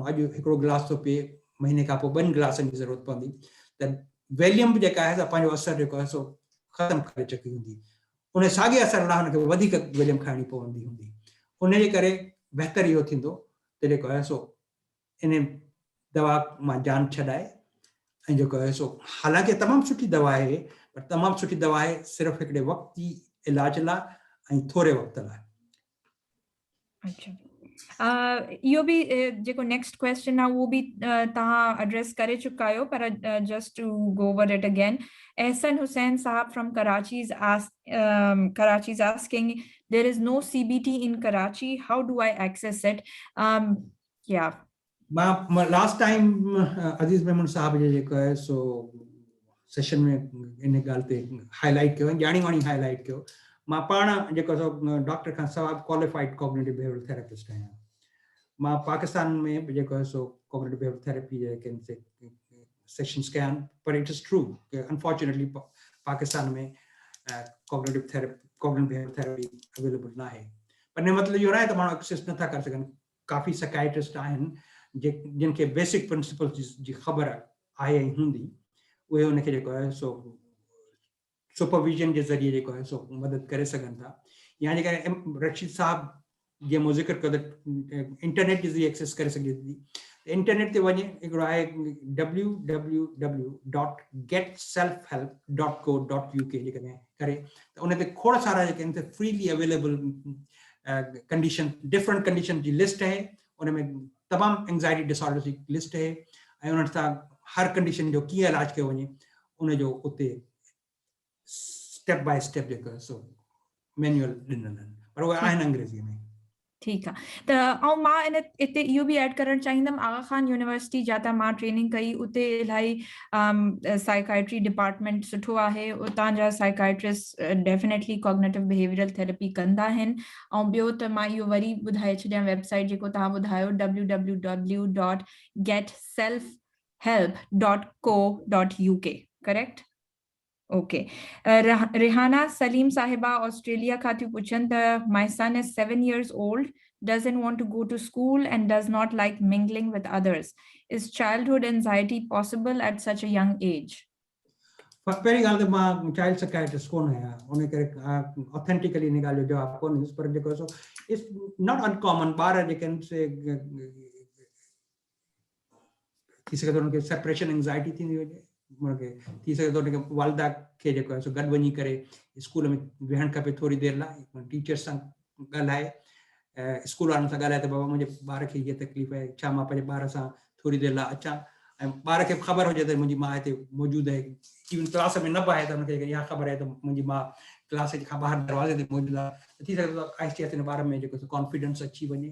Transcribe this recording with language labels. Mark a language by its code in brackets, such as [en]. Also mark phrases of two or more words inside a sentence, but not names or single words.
[sd] अॼु हिकिड़ो गिलास थो पीए महीने खां पोइ 2 गिलासनि जी ज़रूरत पवंदी त वेलियम बि जेका आहे सा पंहिंजो असरु जेको आहे सो ख़तमु करे चुकी हूंदी उन साॻे असर लाइ हुनखे वधीक वेलियम खाइणी पवंदी हूंदी उन जे करे बहितर इहो थींदो त जेको आहे सो इन दवा मां जान छॾाए ऐं जेको आहे सो हालांकि तमामु सुठी दवा आहे पर तमामु सुठी दवा आहे सिर्फ़ु हिकिड़े वक़्ती इलाज लाइ ऐं थोरे वक़्त लाइ। अच्छा इहो बि जेको [en] next question [sd] आहे उहो बि तव्हां एड्रेस करे चुका आहियो पर [en] just to go over it again Ehsan Hussain Sahab from Karachi is asking there is no CBT in Karachi, how do I access it? Yeah, [sd] मां [en] last time [sd] अज़ीज़ मेमन साहब जे जेको आहे सो सेशन में इन ॻाल्हि ते हाईलाइट कयो ॼाणी वाणी हाईलाइट कयो मां पाण जेको सो डॉक्टर खां सवाइ [en] qualified cognitive behavioral therapist [sd] आहियां मां पाकिस्तान में बि जेको आहे सो [en] cognitive behavioral therapy [sd] जेके सेशंस कया आहिनि पर [en] it is true [sd] कि अनफॉर्चुनेटली पाकिस्तान में [en] cognitive behavior therapy available [hi] ना है। [sd] पर ने मतलब इहो न आहे त माण्हू एक्सेस नथा करे सघनि। काफ़ी साइकाइट्रिस्ट आहिनि जिनखे [en] basic principles [sd] जी ख़बर आहे ऐं हूंदी, उहे उनखे जेको आहे सो सुपरविजन [hi] के ज़रिए [sd] जेको आहे सो मदद करे सघनि था। या जेकॾहिं रशीद साहब जीअं मूं ज़िक्र कयो त इंटरनेट जे ज़रिए एक्सेस करे सघे थी, इंटरनेट ते वञे, हिकिड़ो आहे www.getselfhelp.co.uk जेकॾहिं करे त उन ते खोड़ सारा जेके आहिनि [en] freely available condition, different condition [sd] जी लिस्ट है, उनमें तमामु [en] anxiety disorder [sd] जी लिस्ट है, ऐं उन्हनि सां हर कंडीशन जो कीअं इलाज कयो वञे उनजो उते [en] step by step [sd] जेको आहे सो मैनुअल ॾिनल आहिनि, पर उहे आहिनि अंग्रेज़ीअ में। ठीकु आहे। त ऐं मां इते इहो बि ऐड करणु चाहींदमि, आगा खान यूनिवर्सिटी जाता मां ट्रेनिंग कई, उते इलाही [en] psychiatry department [sd] सुठो आहे, उतां जा साइकाइट्रिस्ट [en] definitely cognitive behavioral therapy [sd] कंदा आहिनि। ऐं ॿियो त मां इहो वरी ॿुधाए छॾियां वेबसाइट जेको तव्हां ॿुधायो www.getselfhelp.co.uk, करेक्ट? ओके। रिहाना सलीम साहिबा ऑस्ट्रेलिया खां थियूं पुछनि त [en] my son is 7 years old, doesn't want to go to school and does not like mingling with others. Is childhood anxiety possible at such a young age? [sd] पहिरीं ॻाल्हि त मां चाइल्ड साइकाइट्रिस्ट कोन आहियां, उन करे ऑथेंटिकली इन ॻाल्हि जो जवाबु कोन ॾींदुसि, पर जेको सो [en] it's not uncommon. [sd] ॿार जेके आहिनि से थी सघे थो उनखे [en] separation anxiety [sd] थींदी हुजे, उनखे थी सघे थो उनखे वालदा खे जेको आहे सो गॾु वञी करे स्कूल में वेहणु खपे थोरी देरि लाइ, टीचर्स सां ॻाल्हाए, स्कूल वारनि सां ॻाल्हाए त बाबा मुंहिंजे ॿार खे हीअ तकलीफ़ आहे, छा मां पंहिंजे ॿार सां थोरी देरि लाइ अचां, ऐं ॿार खे ख़बर हुजे त मुंहिंजी माउ हिते मौजूदु आहे, इवन क्लास में न बि आहे त हुनखे इहा ख़बर आहे त मुंहिंजी माउ क्लास खां ॿाहिरि दरवाज़े ते मौजूदु आहे, त थी सघे थो आहिस्ते आहिस्ते ॿार में जेको कॉन्फिडेंस अची वञे।